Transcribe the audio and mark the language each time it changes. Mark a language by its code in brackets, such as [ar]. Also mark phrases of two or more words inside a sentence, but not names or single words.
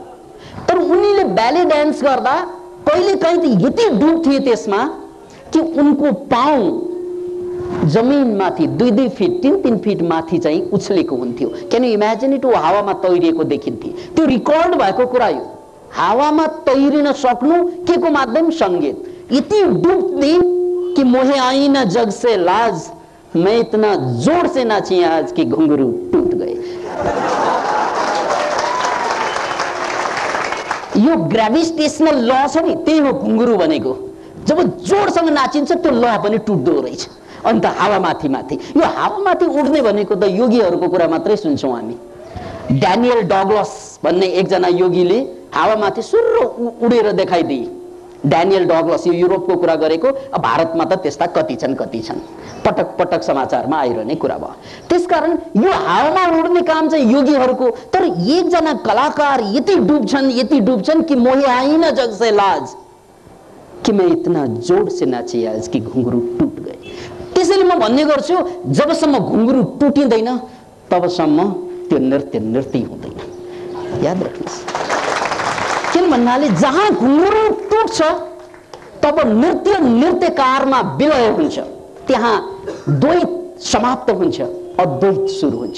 [ne] तर उनीले ब्याले डान्स गर्दा कहिलेकाहीँ त यति डुब्थे त्यसमा कि उनको पाउ जमिनमाथि 2-2 फिट 3-3 फिट माथि चाहिँ उछलेको हुन्थ्यो। [en] Can you imagine it? [ne] हावामा तैरिएको देखिन्थे। त्यो रिकर्ड भएको कुरा हो। हावामा तैरिन सक्नु के को माध्यम? संगीत। [hi] इतनी डूबती कि मोहे आई न जग से लाज, मैं इतना जोर से नाची आज कि घुंघरू टूट गए। [ne] यो [en] gravitational law [ne] छ नि, त्यही हो घुंघरू भनेको। जब जोडसँग नाचिन्छ त्यो लॉ पनि टुट्दो रहेछ। अन्त हावामाथि माथि, यो हावामाथि उड्ने भनेको त योगीहरूको कुरा मात्रै सुन्छौँ हामी। ड्यानियल डगलस भन्ने एकजना योगीले हावामाथि सुर्रो उडेर देखाइदिए। ड्यानियल डगलस, यो युरोपको कुरा गरेको। अब भारतमा त त्यस्ता कति छन् पटक पटक समाचारमा आइरहने कुरा भयो। त्यसकारण यो हावामा उड्ने काम चाहिँ योगीहरूको। तर एकजना कलाकार यति डुब्छन् कि [hi] मोहे आइन जग से लाज कि मैं इतना जोड से नाची आज कि घुंघरू टूट गए। [ne] त्यसैले म भन्ने गर्छु, जबसम्म घुंघरू टुटिँदैन तबसम्म त्यो नृत्य हुँदैन। याद राख्नुहोस्, किन भन्नाले जहाँ घुंघरू टुट्छ तब नृत्यकारमा विलय हुन्छ, त्यहाँ द्वैत समाप्त हुन्छ, अद्वैत सुरु हुन्छ।